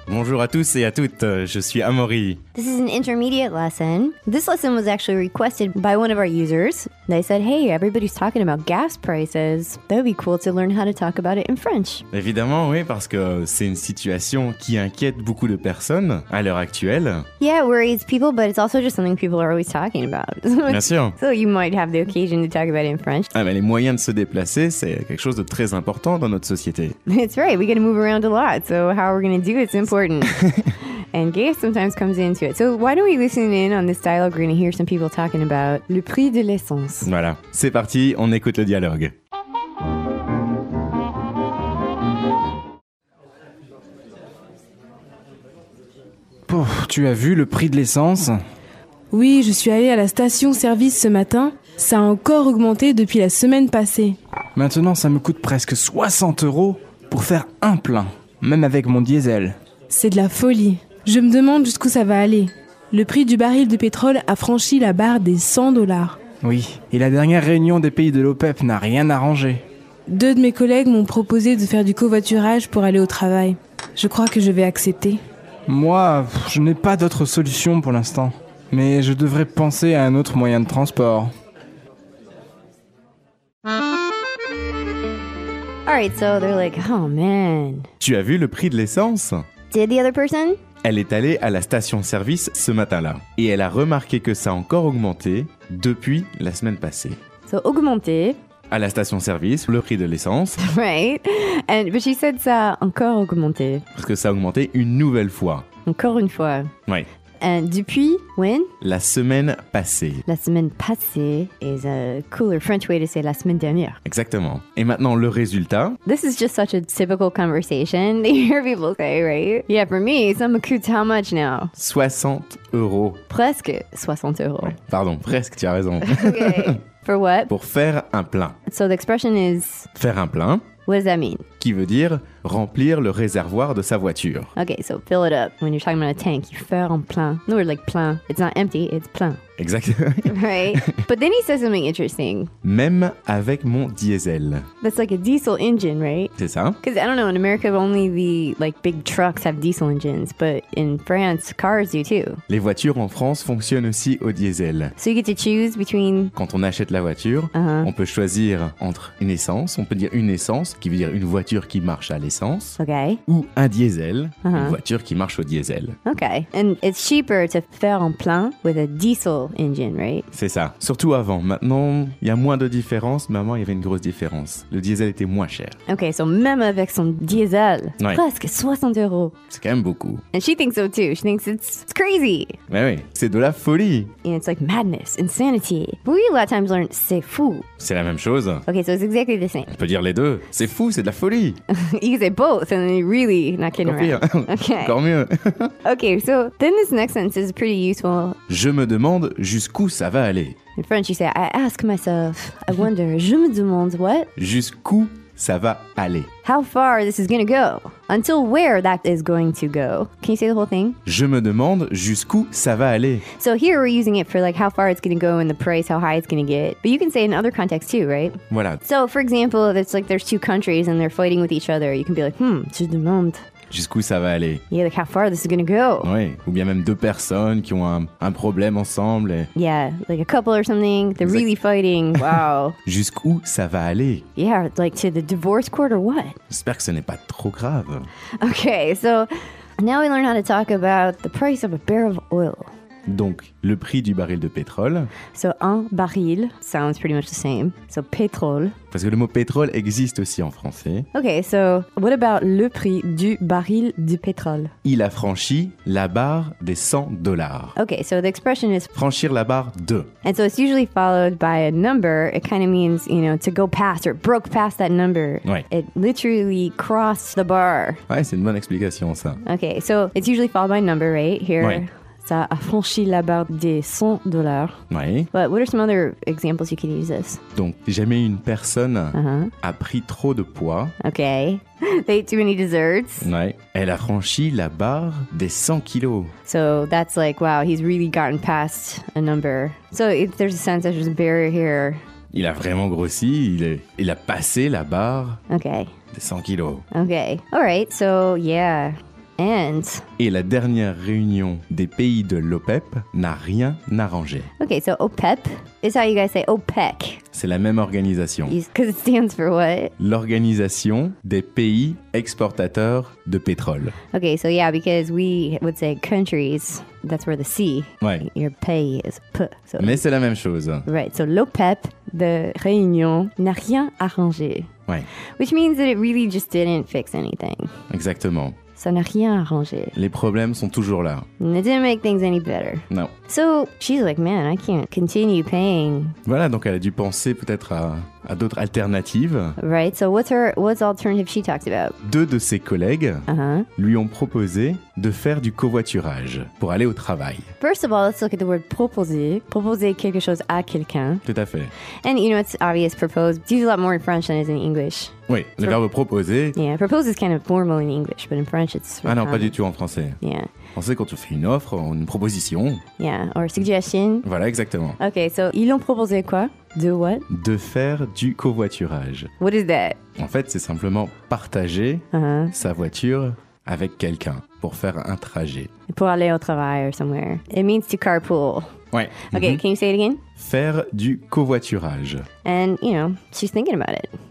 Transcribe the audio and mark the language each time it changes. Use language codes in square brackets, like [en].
[fr] Bonjour à tous et à toutes, je suis Amaury. [en] This is an intermediate lesson. This lesson was actually requested by one of our users. They said, hey, everybody's talking about gas prices. That would be cool to learn how to talk about it in French. [fr] Évidemment, oui, parce que c'est une situation qui inquiète beaucoup de personnes à l'heure actuelle. [en] Yeah, it worries people, but it's also just something people are always talking about. [fr] Bien sûr. [en] So you might have the occasion to talk about it in French. [fr] Ah, mais les moyens de se déplacer, c'est quelque chose de très important dans notre société. [en] That's right, we gotta move around a lot, so how we're gonna do it is important. And gas sometimes comes into it. So why don't we listen in on this dialogue? We're gonna hear some people talking about [fr] le prix de l'essence. Voilà, c'est parti, on écoute le dialogue. Pouf, tu as vu le prix de l'essence? Oui, je suis allée à la station service ce matin. Ça a encore augmenté depuis la semaine passée. Maintenant, ça me coûte presque 60 euros pour faire un plein, même avec mon diesel. C'est de la folie. Je me demande jusqu'où ça va aller. Le prix du baril de pétrole a franchi la barre des 100 dollars. Oui, et la dernière réunion des pays de l'OPEP n'a rien arrangé. Deux de mes collègues m'ont proposé de faire du covoiturage pour aller au travail. Je crois que je vais accepter. Moi, je n'ai pas d'autre solution pour l'instant. Mais je devrais penser à un autre moyen de transport. [en] All right, so they're like, oh man. [fr] Tu as vu le prix de l'essence? [en] Did the other person? [fr] Elle est allée à la station-service ce matin-là. Et elle a remarqué que ça a encore augmenté depuis la semaine passée. [en] So, augmenté. [fr] À la station-service, le prix de l'essence. [en] Right. And, but she said [fr] ça a encore augmenté. Parce que ça a augmenté une nouvelle fois. Encore une fois. Oui. [en] And depuis, when? [fr] La semaine passée. La semaine passée [en] is a cooler French way to say [fr] la semaine dernière. Exactement. Et maintenant, le résultat. [en] This is just such a typical conversation that you hear people say, right? Yeah, for me, [fr] ça me coûte [en] how much now? [fr] 60 euros. Presque 60 euros. Ouais. Pardon, presque, tu as raison. [en] Okay. For what? [fr] Pour faire un plein. [en] So the expression is... [fr] Faire un plein. [en] What does that mean? [fr] Qui veut dire remplir le réservoir de sa voiture. [en] Okay, so fill it up. When you're talking about a tank, you fill it plein. No, we're like plein. It's not empty, it's plein. Exactly. Right? But then he says something interesting. [fr] Même avec mon diesel. [en] That's like a diesel engine, right? [fr] C'est ça. [en] Because, I don't know, in America, only the like big trucks have diesel engines. But in France, cars do too. [fr] Les voitures en France fonctionnent aussi au diesel. [en] So you get to choose between... [fr] Quand on achète la voiture, on peut choisir entre une essence. On peut dire une essence, qui veut dire une voiture qui marche à l'essence. [en] Okay. [fr] Ou un diesel, une voiture qui marche au diesel. [en] Okay. And it's cheaper to [fr] faire en plein [en] with a diesel engine, right? [fr] C'est ça. Surtout avant. Maintenant, il y a moins de différence, mais avant, il y avait une grosse différence. Le diesel était moins cher. Ok, so même avec son diesel, ouais. Presque 60 euros. C'est quand même beaucoup. [en] And she thinks so too. She thinks it's crazy. [fr] Mais oui, c'est de la folie. [en] And it's like madness, insanity. But we a lot of times learn, [fr] c'est fou. C'est la même chose. [en] Ok, so it's exactly the same. [fr] On peut dire les deux. C'est fou, c'est de la folie. [en] You can say both, and then you're really not kidding [fr] encore [en] around. [fr] Okay. Encore mieux. [en] Ok, so then this next sentence is pretty useful. [fr] Je me demande jusqu'où ça va aller. [en] In French, you say, I ask myself, I wonder, [fr] je me demande [en] what? [fr] Jusqu'où ça va aller. [en] How far this is gonna go? Until where that is going to go? Can you say the whole thing? [fr] Je me demande jusqu'où ça va aller. [en] So here we're using it for like how far it's gonna go and the price, how high it's gonna get. But you can say it in other contexts too, right? [fr] Voilà. [en] So for example, it's like there's two countries and they're fighting with each other. You can be like, [fr] je demande. Jusqu'où ça va aller? [en] Yeah, like how far this is gonna go? [fr] Oui, ou bien même deux personnes qui ont un problème ensemble. Et... [en] Yeah, like a couple or something. They're really fighting. Wow. [fr] Jusqu'où ça va aller? [en] Yeah, like to the divorce court or what? [fr] J'espère que ce n'est pas trop grave. [en] Okay, so now we learn how to talk about the price of a barrel of oil. [fr] Donc, le prix du baril de pétrole. [en] So, un baril sounds pretty much the same. So, pétrole. [fr] Parce que le mot pétrole existe aussi en français. [en] Ok, so, what about [fr] le prix du baril de pétrole? Il a franchi la barre des 100 dollars. [en] Ok, so the expression is... [fr] Franchir la barre de. [en] And so, it's usually followed by a number. It kind of means, you know, to go past or broke past that number. [fr] Ouais. [en] It literally crossed the bar. [fr] Ouais, c'est une bonne explication, ça. [en] Ok, so, it's usually followed by a number, right, here. [fr] Ouais. Ça a franchi la barre des 100 dollars. Oui. [en] But what are some other examples you can use this? [fr] Donc, jamais une personne a pris trop de poids. [en] OK. They ate too many desserts. [fr] Oui. Elle a franchi la barre des 100 kilos. [en] So that's like, wow, he's really gotten past a number. So if there's a sense that there's a barrier here. [fr] Il a vraiment grossi, il a passé la barre des 100 kilos. [en] Ok, alright, so yeah, and... [fr] Et la dernière réunion des pays de l'OPEP n'a rien arrangé. [en] Ok, so OPEP, is how you guys say OPEC. [fr] C'est la même organisation. [en] Because it stands for what? [fr] L'organisation des pays exportateurs de pétrole. [en] Ok, so yeah, because we would say countries, that's where the C, [fr] ouais. [en] Your pay is P. [fr] So mais c'est la même chose. Right, so l'OPEP de réunion n'a rien arrangé. Ouais. [en] Which means that it really just didn't fix anything. [fr] Exactement. Ça n'a rien arrangé. Les problèmes sont toujours là. [en] It didn't make things any better. No. So, she's like, man, I can't continue paying. [fr] Voilà, donc elle a dû penser peut-être à d'autres alternatives. [en] Right, so what's the alternative she talked about? [fr] Deux de ses collègues lui ont proposé de faire du covoiturage pour aller au travail. [en] First of all, let's look at the word proposer. [fr] Proposer quelque chose à quelqu'un. Tout à fait. [en] And you know, it's obvious, propose. It's used a lot more in French than it is in English. [fr] Oui, so le verbe proposer. [en] Yeah, propose is kind of formal in English, but in French it's... [fr] Ah non, pas du tout en français. [en] Yeah. [fr] On sait quand on fait une offre, une proposition. [en] Yeah, or suggestion. [fr] Voilà, exactement. Ok, so ils l'ont proposé quoi? [en] De what? [fr] De faire du covoiturage. [en] What is that? [fr] En fait, c'est simplement partager sa voiture avec quelqu'un pour faire un trajet. Pour aller au travail [en] or somewhere. It means to carpool. [fr] Ouais. [en] Ok, can you say it again? [fr] Faire du covoiturage. [en] And, you know, she's thinking about it.